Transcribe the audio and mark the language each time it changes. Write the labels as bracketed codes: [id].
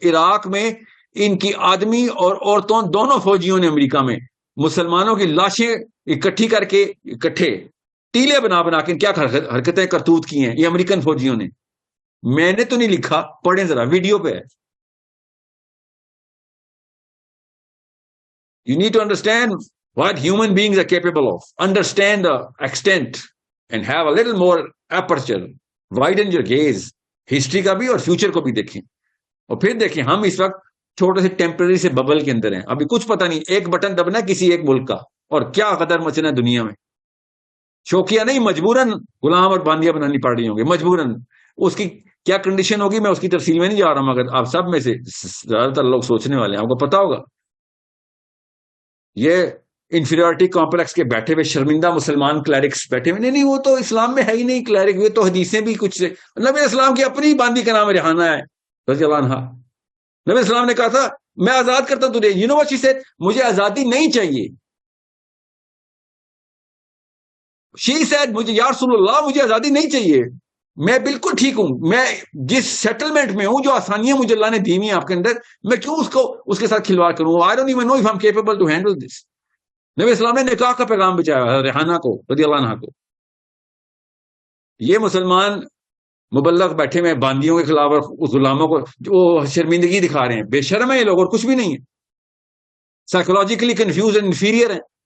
[ur] عراق میں ان کی آدمی اور عورتوں دونوں فوجیوں نے امریکہ میں مسلمانوں کی لاشیں اکٹھی کر کے اکٹھے ٹیلے بنا بنا کے کیا حرکتیں کرتوت کی ہیں یہ امریکن فوجیوں نے. میں نے تو نہیں لکھا، پڑھیں ذرا، ویڈیو پہ ہے. [en] You need to understand what human beings are capable of. Understand the extent and have a little more aperture. Widen your gaze. [ur] History کا بھی اور future کو بھی دیکھیں. اور پھر دیکھیں ہم اس وقت چھوٹے سے ٹیمپرری سے ببل کے اندر ہیں. ابھی کچھ پتہ نہیں، ایک بٹن دبنا ہے کسی ایک ملک کا اور کیا قدر مچنا ہے دنیا میں. شوقیہ نہیں، مجبوراً غلام اور باندیاں بنانی پڑ رہی ہوں گی مجبوراً. اس کی کیا کنڈیشن ہوگی میں اس کی تفصیل میں نہیں جا رہا ہوں، مگر آپ سب میں سے زیادہ تر لوگ سوچنے والے ہیں، آپ کو پتا ہوگا. یہ انفیریورٹی کمپلیکس کے بیٹھے ہوئے شرمندہ مسلمان کلیرکس بیٹھے ہوئے، نہیں وہ تو اسلام میں ہے ہی نہیں کلیرک، یہ تو حدیثیں بھی کچھ سے. نبی اسلام کی اپنی باندی کا نام ریحانہ ہے رضی اللہ عنہا. نبی اسلام نے کہا تھا میں آزاد کرتا ہوں تجھے. [en] You know what she said? [ur] مجھے آزادی نہیں چاہیے. [en] she said [ur] مجھے یا رسول اللہ مجھے آزادی نہیں چاہیے، میں بالکل ٹھیک ہوں، میں جس سیٹلمنٹ میں ہوں، جو آسانیاں مجھے اللہ نے دی ہوئی ہیں آپ کے اندر، میں کیوں اس کے ساتھ کھلواڑ کروں. [en] I don't even know if I'm capable to handle this. [ur] نبی اسلام نے نکاح کا پیغام بچایا ریحانہ کو رضی اللہ عنہ کو. یہ مسلمان مبلغ بیٹھے ہوئے باندیوں کے خلاف اور غلاموں کو جو شرمندگی دکھا رہے ہیں. بے شرم ہے یہ لوگ اور کچھ بھی نہیں ہے. [en] psychologically confused and inferior [ur] ہیں.